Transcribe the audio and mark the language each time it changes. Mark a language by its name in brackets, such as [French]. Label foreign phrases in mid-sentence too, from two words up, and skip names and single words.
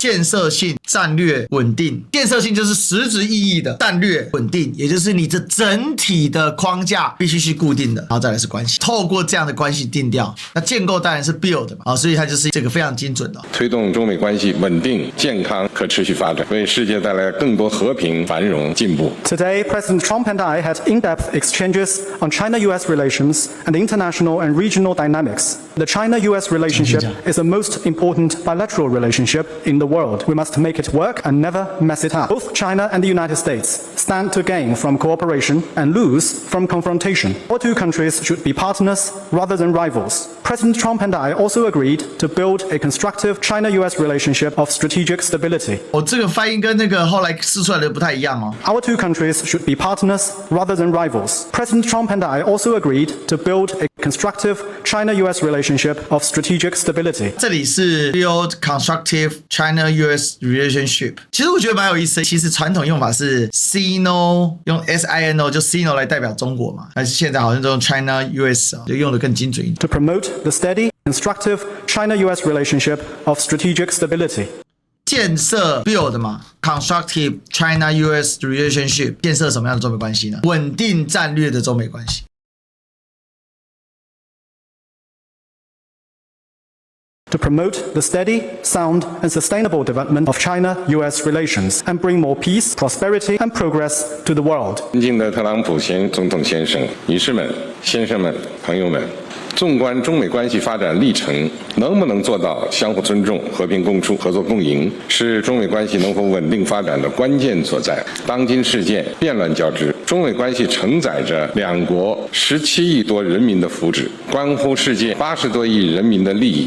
[Chinese] 建設性戰略穩定，建設性就是實質意義的，戰略穩定，也就是你這整體的框架必須是固定的，然後再來是關係，透過這樣的關係定調。那建構當然是 build 嘛，所以它就是這個非常精準的。推動中美關係穩定、健康、可持續發展，為世界帶來更多和平、繁榮、進步。 [English] Today, President Trump and I had in-depth exchanges on China-US relations and international and regional dynamics. The China-US relationship is the most important bilateral relationship in the world. We must make it work and never mess it up. Both China and the United States stand to gain from cooperation and lose from confrontation. Our two countries should be partners rather than rivals. President Trump and I also agreed to build a constructive China-US relationship of strategic stability. [Chinese] 這個發音跟那個後來釋出來的不太一樣哦。 [English] Our two countries should be partners rather than rivals. President Trump and I also agreed to build a constructive China-US relationship of strategic stability. [Chinese] 這裡是 [English] build constructive China-US relationship。 [Chinese] 其實我覺得蠻有意思的。其實傳統用法是 Sino， 用 SINO 就 Sino 來代表中國嘛，但是現在好像都用 China-US 就用得更精準一點。 [English] To promote the steady, constructive China-US relationship of strategic stability. [Chinese] 建設 build 嘛 ， [English] constructive China-US relationship， [Chinese] 建設什麼樣的中美關係呢？穩定戰略的中美關係。 [English] To promote the steady, sound, and sustainable development of China-US relations and bring more peace, prosperity, and progress to the world. [Chinese] 尊敬的特朗普總統先生、女士們、先生們、朋友們，縱觀中美關係發展歷程，能不能做到相互尊重、和平共處、合作共贏，是中美關係能否穩定發展的關鍵所在。當今世界變亂交織，中美關係承載着兩國17億多人民的福祉，關乎世界80多億人民的利益。